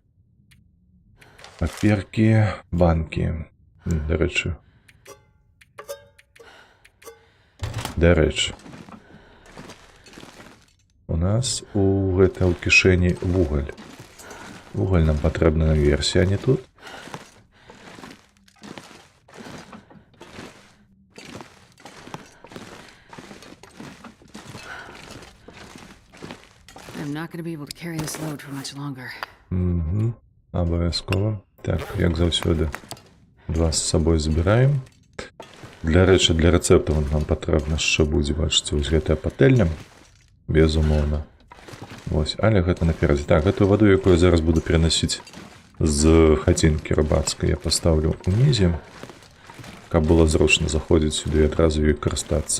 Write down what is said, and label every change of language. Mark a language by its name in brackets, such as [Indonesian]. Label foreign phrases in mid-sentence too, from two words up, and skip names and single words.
[Belarusian] Паперкі, банкі. Дарэчы. У нас у кішэні вугаль. Вугаль нам патрэбна наверсе, а не тут. [English] I'm not going to be able to carry this load for much longer. [Belarusian] Абавязкова. Так, як заўсёды. Два з сабой забіраем. Для рэчы, для рэцэптаў нам патрэбна яшчэ будзе, бачыце, вось гэтая патэльня. Безумоўна. Вось, але гэта наперадзе. Так, гэтую ваду, якую я зараз буду пераносіць з хацінкі рыбацкай, я пастаўлю унізе, каб было зручна заходзіць сюды і адразу ёй карыстацца.